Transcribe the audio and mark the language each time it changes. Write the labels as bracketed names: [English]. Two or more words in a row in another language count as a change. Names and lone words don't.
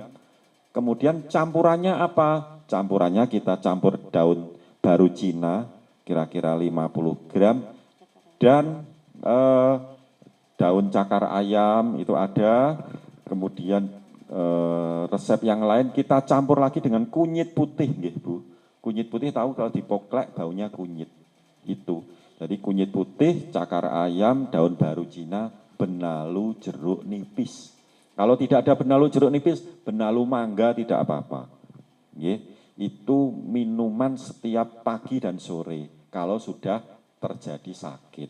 [Indonesian] Kemudian campurannya apa? Campurannya kita campur daun baru Cina kira-kira 50 gram dan daun cakar ayam itu ada, kemudian resep yang lain kita campur lagi dengan kunyit putih nggih Bu. Kunyit putih tahu kalau dipoklek baunya kunyit itu. Jadi kunyit putih, cakar ayam, daun baru Cina, benalu jeruk nipis. Kalau tidak ada benalu jeruk nipis, benalu mangga tidak apa-apa. Nggih, itu minuman setiap pagi dan sore kalau sudah terjadi sakit.